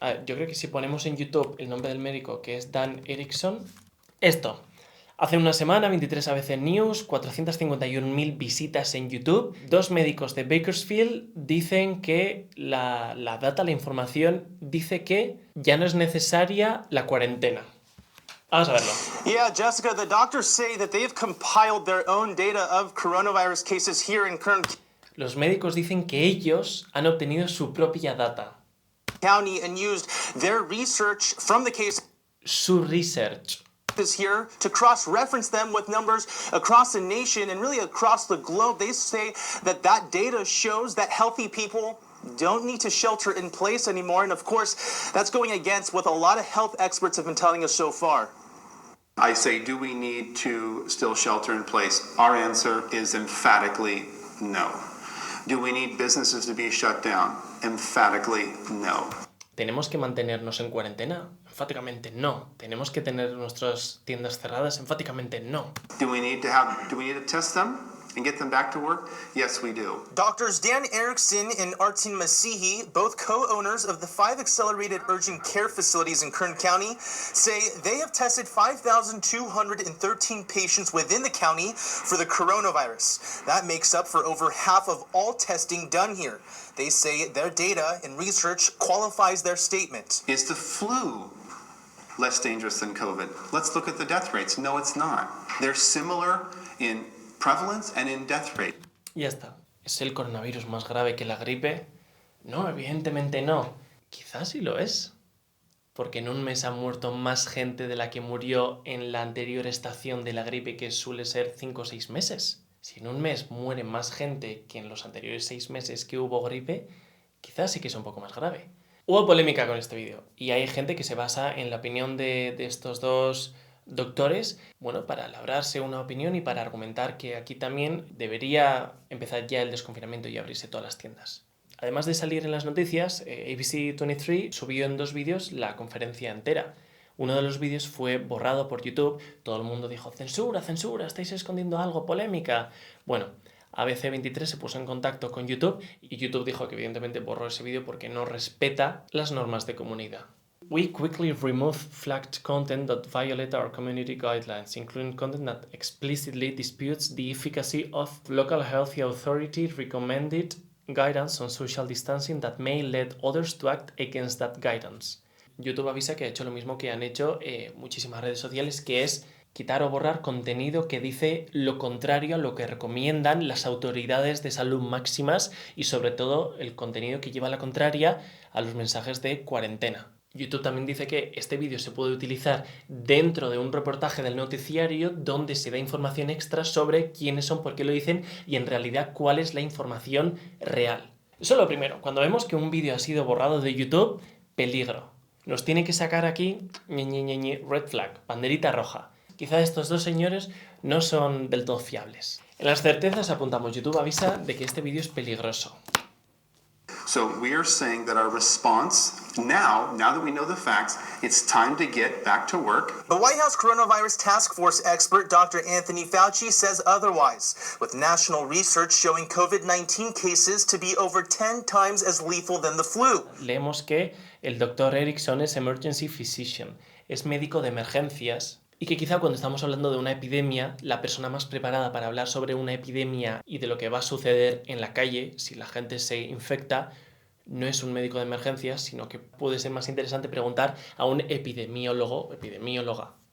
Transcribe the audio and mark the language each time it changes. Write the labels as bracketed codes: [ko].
[es] Yo creo que si ponemos en YouTube el nombre del médico, que es Dan Erickson, esto. Hace una semana, 23 ABC News, 451.000 visitas en YouTube. 2 médicos de Bakersfield dicen que la data, la información, dice que ya no es necesaria la cuarentena. Vamos a verlo. [en] Yeah, Jessica, the doctors say that they've compiled their own data of coronavirus cases here in Kern [es] Los médicos dicen que ellos han obtenido su propia data. [en] County and used their research from the cases [es] Su research. [en] here to cross-reference them with numbers across the nation and really across the globe. They say that that data shows that healthy people don't need to shelter in place anymore. And of course, that's going against what a lot of health experts have been telling us so far. I say, do we need to still shelter in place? Our answer is emphatically no. Do we need businesses to be shut down? Emphatically no. [es] ¿Tenemos que mantenernos en cuarentena? Enfáticamente no. ¿Tenemos que tener nuestras tiendas cerradas? Enfáticamente no. [en] Do we need to test them and get them back to work? Yes, we do. Doctors Dan Erickson and Artin Masihi, both co-owners of the 5 accelerated urgent care facilities in Kern County, say they have tested 5,213 patients within the county for the coronavirus. That makes up for over half of all testing done here. They say their data and research qualifies their statement. Is the flu less dangerous than COVID? Let's look at the death rates. No, it's not. They're similar in prevalence and in death rate. [es] Ya está. ¿Es el coronavirus más grave que la gripe? No, evidentemente no. Quizás sí lo es. Porque en un mes ha muerto más gente de la que murió en la anterior estación de la gripe, que suele ser 5 o 6 meses. Si en un mes muere más gente que en los anteriores 6 meses que hubo gripe, quizás sí que es un poco más grave. Hubo polémica con este vídeo y hay gente que se basa en la opinión de estos 2 doctores, bueno, para labrarse una opinión y para argumentar que aquí también debería empezar ya el desconfinamiento y abrirse todas las tiendas. Además de salir en las noticias, ABC 23 subió en 2 vídeos la conferencia entera. Uno de los vídeos fue borrado por YouTube, todo el mundo dijo censura, censura, estáis escondiendo algo, polémica. Bueno, ABC 23 se puso en contacto con YouTube y YouTube dijo que evidentemente borró ese vídeo porque no respeta las normas de comunidad. We quickly remove flagged content that violate our community guidelines, including content that explicitly disputes the efficacy of local health authority recommended guidance on social distancing that may lead others to act against that guidance. YouTube avisa que ha hecho lo mismo que han hecho muchísimas redes sociales, que es quitar o borrar contenido que dice lo contrario a lo que recomiendan las autoridades de salud máximas y sobre todo el contenido que lleva la contraria a los mensajes de cuarentena. YouTube también dice que este vídeo se puede utilizar dentro de un reportaje del noticiario donde se da información extra sobre quiénes son, por qué lo dicen y en realidad cuál es la información real. Eso es lo primero. Cuando vemos que un vídeo ha sido borrado de YouTube, peligro. Nos tiene que sacar aquí [en] red flag, [es] banderita roja. Quizá estos dos señores no son del todo fiables. En las certezas apuntamos, YouTube avisa de que este vídeo es peligroso. [en] So we are saying that our response now that we know the facts, it's time to get back to work. The White House Coronavirus Task Force expert Dr. Anthony Fauci says otherwise, with national research showing COVID-19 cases to be over 10 times as lethal than the flu. [es] Leemos que el Dr. Erickson es [en] emergency physician, [es] es médico de emergencias, y que quizá cuando estamos hablando de una epidemia, la persona más preparada para hablar sobre una epidemia y de lo que va a suceder en la calle si la gente se infecta no es un médico de emergencias, sino que puede ser más interesante preguntar a un epidemiólogo o epidemióloga.